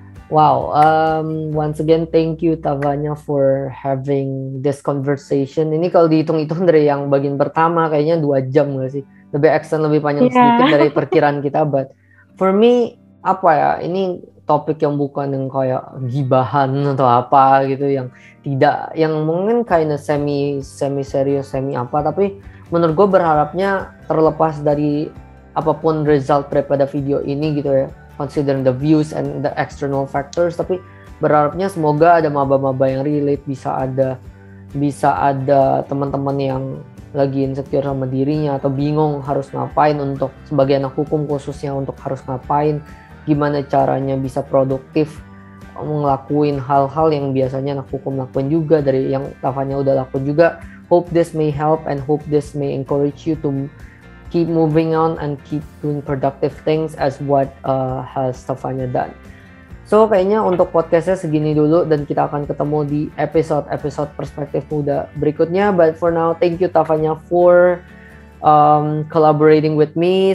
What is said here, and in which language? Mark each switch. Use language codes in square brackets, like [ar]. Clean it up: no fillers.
[en] Wow, once again thank you Tavanya for having this conversation. [id] Ini kalau dihitung-hitung dari yang bagian pertama kayaknya 2 jam nggak sih? Lebih extend, lebih panjang sedikit dari perkiraan kita. [en] But for me, [id] ini topik yang bukan yang kayak gibahan atau apa gitu, yang mungkin kayak semi serius, semi apa, tapi menurut gue berharapnya terlepas dari apapun result daripada video ini gitu ya, [en] considering the views and the external factors, [id] tapi berharapnya semoga ada maba-maba yang relate, bisa ada teman-teman yang lagi insecure sama dirinya atau bingung harus ngapain, untuk sebagai anak hukum khususnya, untuk harus ngapain, gimana caranya bisa produktif ngelakuin hal-hal yang biasanya anak hukum lakuin juga, dari yang Tavanya udah lakuin juga. [en] Hope this may help and hope this may encourage you to keep moving on and keep doing productive things as what has Tavanya done. [id] So kayaknya untuk podcastnya segini dulu, dan kita akan ketemu di episode Perspektif Muda berikutnya. [en] But for now, thank you Tavanya for collaborating with me.